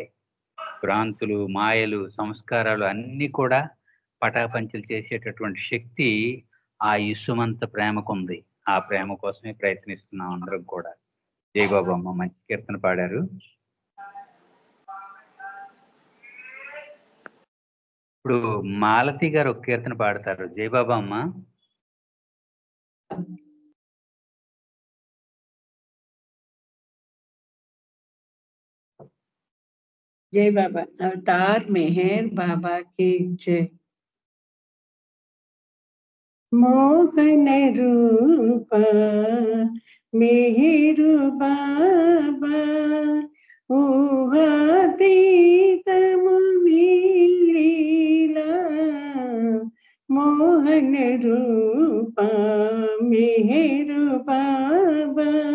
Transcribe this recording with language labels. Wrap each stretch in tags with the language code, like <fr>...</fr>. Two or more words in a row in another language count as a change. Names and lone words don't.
<te>భ్రాంతులు, మాయలు, సంస్కారాలు అన్నీ కూడా పటాపంచులు చేసేటటువంటి శక్తి ఆ ఇసుమంత ప్రేమకు ఉంది. ఆ ప్రేమ కోసమే ప్రయత్నిస్తున్నాం అందరం కూడా. జై బాబమ్మ, మంచి కీర్తన పాడారు. ఇప్పుడు మాలతి గారు ఒక కీర్తన పాడతారు. జై బాబమ్మ.</te> <hi>जय बाबा। अवतार मेहर बाबा की जय। मोहन रूप मेहरु बाबा ऊहातीत मुनीलीला मोहन रूप मेहरु बाबा</hi>